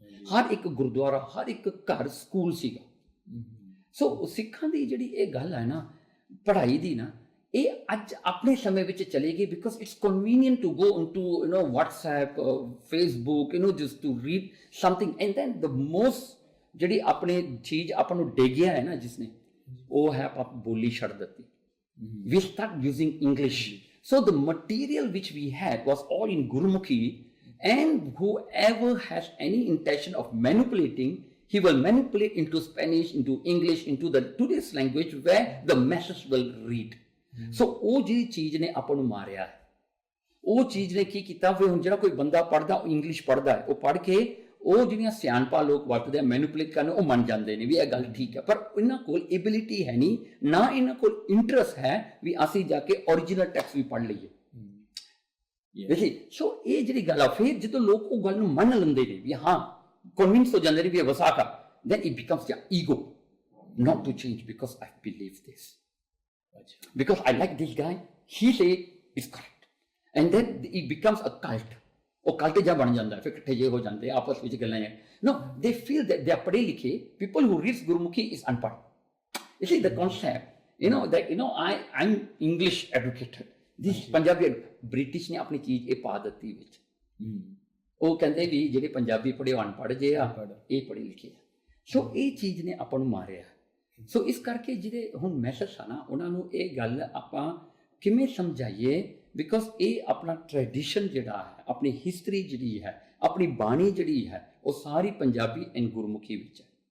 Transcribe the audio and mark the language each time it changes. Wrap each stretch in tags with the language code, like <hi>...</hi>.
<pa>ਹਰ ਇੱਕ ਗੁਰਦੁਆਰਾ, ਹਰ ਇੱਕ ਘਰ ਸਕੂਲ ਸੀਗਾ। ਸੋ ਸਿੱਖਾਂ ਦੀ ਜਿਹੜੀ ਇਹ ਗੱਲ ਹੈ ਨਾ ਪੜ੍ਹਾਈ ਦੀ ਨਾ ਇਹ ਅੱਜ ਆਪਣੇ ਸਮੇਂ ਵਿੱਚ ਚਲੇਗੀ</pa> <en>because it's convenient to go into WhatsApp, Facebook, just to read something and then the most</en> <pa>ਜਿਹੜੀ ਆਪਣੇ ਚੀਜ਼ ਆਪਾਂ ਨੂੰ ਡੇਗਿਆ ਹੈ ਨਾ ਜਿਸਨੇ ਉਹ ਹੈ ਆਪਾਂ ਬੋਲੀ ਛੱਡ ਦਿੱਤੀ।</pa> <en>We start using English. So the material which we had was all in Gurumukhi, and whoever has any intention of manipulating, he will manipulate into Spanish, into English, into the today's language where the masses will read.</en> <pa>So ਉਹ ਜਿਹੜੀ ਚੀਜ਼ ਨੇ ਆਪਾਂ ਨੂੰ ਮਾਰਿਆ ਹੈ। ਉਹ ਚੀਜ਼ ਨੇ ਕੀ ਕੀਤਾ ਵੀ ਹੁਣ ਜਿਹੜਾ ਕੋਈ ਬੰਦਾ ਪੜ੍ਹਦਾ ਉਹ ਇੰਗਲਿਸ਼ ਪੜ੍ਹਦਾ ਹੈ, ਉਹ ਪੜ੍ਹ ਕੇ ਉਹ ਜਿਹੜੀਆਂ ਸਿਆਣਪਾ ਲੋਕ ਵਰਤਦੇ ਆ ਮੈਨੂਪੂਲੇਟ ਕਰਨ ਉਹ ਮੰਨ ਜਾਂਦੇ ਨੇ ਵੀ ਇਹ ਗੱਲ ਠੀਕ ਹੈ, ਪਰ ਇਹਨਾਂ ਕੋਲ ਐਬਿਲਿਟੀ ਹੈ ਨਹੀਂ, ਨਾ ਇਹਨਾਂ ਕੋਲ ਇੰਟਰਸਟ ਹੈ ਵੀ ਅਸੀਂ ਜਾ ਕੇ ਓਰੀਜਨਲ ਟੈਕਸਟ ਵੀ ਪੜ੍ਹ ਲਈਏ। ਦੇਖੀ ਸੋ ਇਹ ਜਿਹੜੀ ਗੱਲ ਆ ਫਿਰ ਜਦੋਂ ਲੋਕ ਉਹ ਗੱਲ ਨੂੰ ਮੰਨ ਲੈਂਦੇ ਨੇ ਵੀ ਹਾਂ ਕਨਵਿੰਸ ਹੋ ਜਾਂਦੇ ਨੇ ਵੀ ਇਹ ਵਸਾਖਾ,</pa> <en>then it becomes their ego not to change because I believe this, because I like this guy, he say it's correct, and then it becomes a cult.</en> <pa>ਉਹ ਕਲਟ ਜਿਹਾ ਬਣ ਜਾਂਦਾ ਫਿਰ ਇਕੱਠੇ ਜੇ ਹੋ ਜਾਂਦੇ ਆਪਸ ਵਿੱਚ ਗੱਲਾਂ ਹੈ।</pa> <en>No, they feel that they are</en> <pa>ਪੜ੍ਹੇ ਲਿਖੇ।</pa> <en>People who reads Gurumukhi is unpad. You see the concept, that I'm English educated.</en> <pa>This Punjabi British ਨੇ ਆਪਣੀ ਚੀਜ਼ ਇਹ ਪਾ ਦਿੱਤੀ ਵਿੱਚ। ਉਹ ਕਹਿੰਦੇ ਵੀ ਜਿਹੜੇ ਪੰਜਾਬੀ ਪੜ੍ਹੇ ਅਨਪੜ੍ਹ ਜੇ ਆ ਇਹ ਪੜ੍ਹੇ ਲਿਖੇ ਆ। ਸੋ ਇਹ ਚੀਜ਼ ਨੇ ਆਪਾਂ ਨੂੰ ਮਾਰਿਆ। ਸੋ ਇਸ ਕਰਕੇ ਜਿਹੜੇ ਹੁਣ ਮੈਸੇਜ ਆ ਨਾ ਉਹਨਾਂ ਨੂੰ ਇਹ ਗੱਲ ਆਪਾਂ ਕਿਵੇਂ ਸਮਝਾਈਏ ਬਿਕੋਜ਼ ਇਹ ਆਪਣਾ ਟ੍ਰੈਡੀਸ਼ਨ ਜਿਹੜਾ ਹੈ, ਆਪਣੀ ਹਿਸਟਰੀ ਜਿਹੜੀ ਹੈ, ਆਪਣੀ ਬਾਣੀ ਜਿਹੜੀ ਹੈ ਉਹ ਸਾਰੀ ਪੰਜਾਬੀ ਐਂਡ ਗੁਰਮੁਖੀ ਵਿੱਚ ਹੈ।</pa>